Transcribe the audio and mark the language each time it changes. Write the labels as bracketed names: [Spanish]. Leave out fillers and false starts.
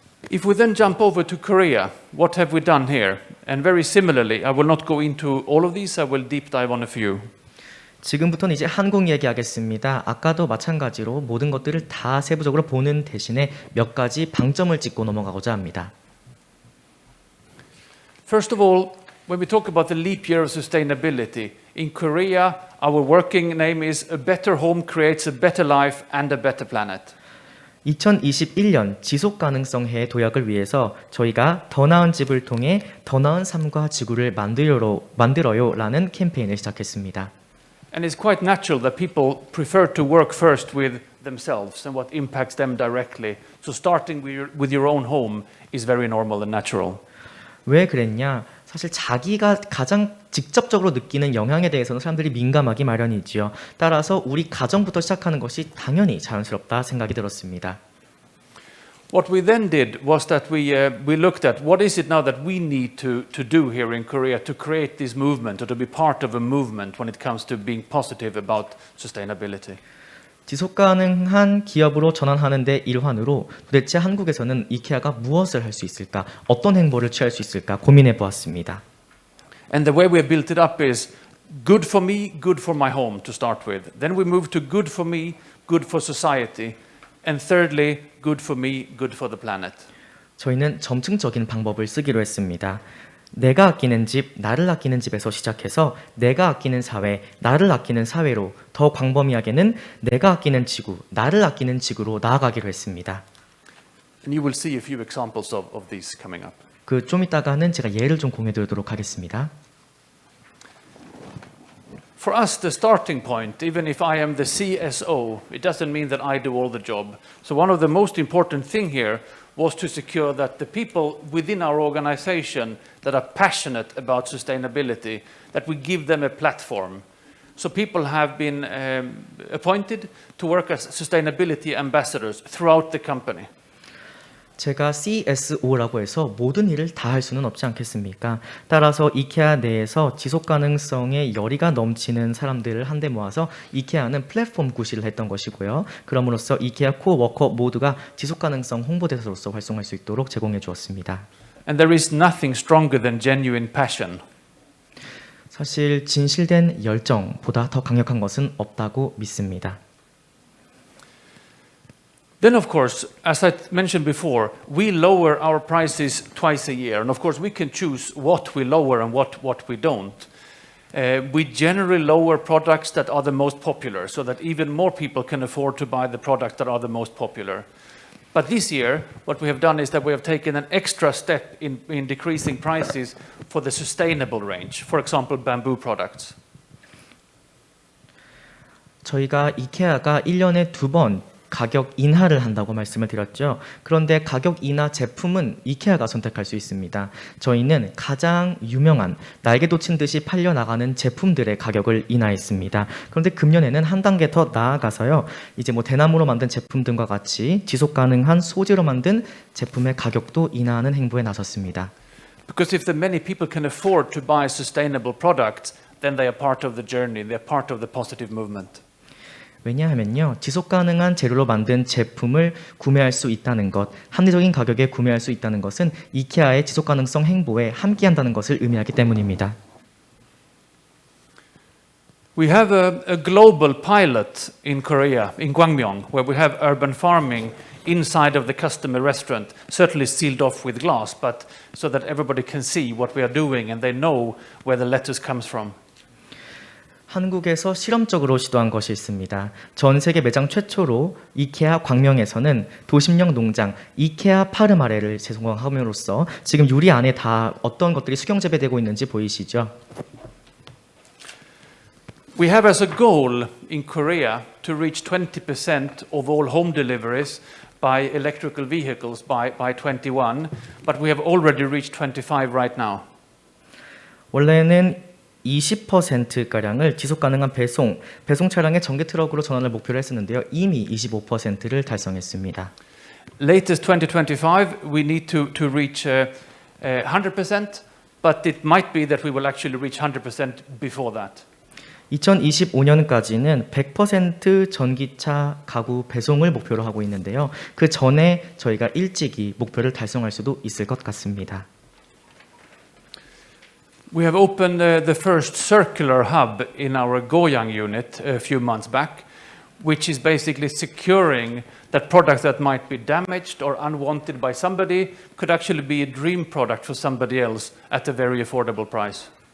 [English] If we then jump over to Korea, what have we done here? And very similarly, I will not go into all of these, I will deep dive on a few. [Korean] 지금부터는 이제 한국 얘기하겠습니다. 아까도 마찬가지로 모든 것들을 다 세부적으로 보는 대신에 몇 가지 방점을 찍고 넘어가고자 합니다. [English] First of all, when we talk about the leap year of sustainability, in Korea, our working name is A Better Home Creates a Better Life and a Better Planet. [Korean] 2021년 지속가능성 해 도약을 위해서 저희가 더 나은 집을 통해 더 나은 삶과 지구를 만들어요라는 캠페인을 시작했습니다. [English] And it's quite natural that people prefer to work first with themselves and what impacts them directly. So starting with your own home is very normal and natural. [Korean] 왜 그랬냐? 사실 자기가 가장 직접적으로 느끼는 영향에 대해서는 사람들이 민감하기 마련이지요. 따라서 우리 가정부터 시작하는 것이 당연히 자연스럽다 생각이 들었습니다. [English] What we then did was that we looked at what is it now that we need to do here in Korea to create this movement or to be part of a movement when it comes to being positive about sustainability. [Korean] 지속가능한 기업으로 전환하는 데 일환으로 도대체 한국에서는 이케아가 무엇을 할 수 있을까? 어떤 행보를 취할 수 있을까? 고민해 보았습니다. [English] And the way we have built it up is good for me, good for my home to start with. Then we move to good for me, good for society. And thirdly, good for me, good for the planet. [Korean] 저희는 점층적인 방법을 쓰기로 했습니다. 내가 아끼는 집, 나를 아끼는 집에서 시작해서 내가 아끼는 사회, 나를 아끼는 사회로 더 광범위하게는 내가 아끼는 지구, 나를 아끼는 지구로 나아가기로 했습니다. [English] And you will see a few examples of these coming up. [Korean] 그 좀 이따가는 제가 예를 좀 공유해 드리도록 하겠습니다. [English] For us, the starting point, even if I am the CSO, it doesn't mean that I do all the job. So one of the most important thing here was to secure that the people within our organization that are passionate about sustainability, that we give them a platform. So people have been appointed to work as sustainability ambassadors throughout the company. [Korean] 제가 CSO라고 해서 모든 일을 다 할 수는 없지 않겠습니까? 따라서 이케아 내에서 지속 가능성에 열의가 넘치는 사람들을 한데 모아서 이케아는 플랫폼 구실을 했던 것이고요. 그럼으로써 이케아 코어 워커 모두가 지속 가능성 홍보대사로서 활동할 수 있도록 제공해 주었습니다. [English] And there is nothing stronger than genuine passion. [Korean] 사실 진실된 열정보다 더 강력한 것은 없다고 믿습니다. [English] Then, of course, as I mentioned before, we lower our prices twice a year. And of course, we can choose what we lower and what we don't. we generally lower products that are the most popular so that even more people can afford to buy the products that are the most popular. But this year, what we have done is that we have taken an extra step in decreasing prices for the sustainable range, for example, bamboo products. [Korean] 저희가 이케아가 1년에 2번 가격 인하를 한다고 말씀을 드렸죠. 그런데 가격 인하 제품은 이케아가 선택할 수 있습니다. 저희는 가장 유명한 날개 돋친 듯이 팔려나가는 제품들의 가격을 인하했습니다. 그런데 금년에는 한 단계 더 나아가서요. 이제 뭐 대나무로 만든 제품 등과 같이 지속 가능한 소재로 만든 제품의 가격도 인하하는 행보에 나섰습니다. [English] Because if the many people can afford to buy sustainable products, then they are part of the journey, they are part of the positive movement. [Korean] 왜냐하면요, 지속 가능한 재료로 만든 제품을 구매할 수 있다는 것, 합리적인 가격에 구매할 수 있다는 것은 이케아의 지속 가능성 행보에 함께한다는 것을 의미하기 때문입니다. [English] We have a global pilot in Korea, in Gwangmyeong, where we have urban farming inside of the customer restaurant, certainly sealed off with glass, but so that everybody can see what we are doing and they know where the lettuce comes from. [Korean] 한국에서 실험적으로 시도한 것이 있습니다. 전 세계 매장 최초로 이케아 광명에서는 도심형 농장 이케아 파르마레를 제공함으로써 지금 유리 안에 다 어떤 것들이 수경 재배되고 있는지 보이시죠? [English] We have as a goal in Korea to reach 20% of all home deliveries by electrical vehicles by 21, but we have already reached 25 right now. [Korean] 원래는 20%가량을 지속 가능한 배송 차량의 전기 트럭으로 전환을 목표로 했었는데요. 이미 25%를 달성했습니다. [English] Latest 2025, we need to reach 100%, but it might be that we will actually reach 100% before that. [Korean] 2025년까지는 100% 전기차 가구 배송을 목표로 하고 있는데요. 그 전에 저희가 일찍이 목표를 달성할 수도 있을 것 같습니다. [English] We have opened the first circular hub in our Goyang unit a few months back, which is basically securing that products that might be damaged or unwanted by somebody could actually be a dream product for somebody else at a very affordable price.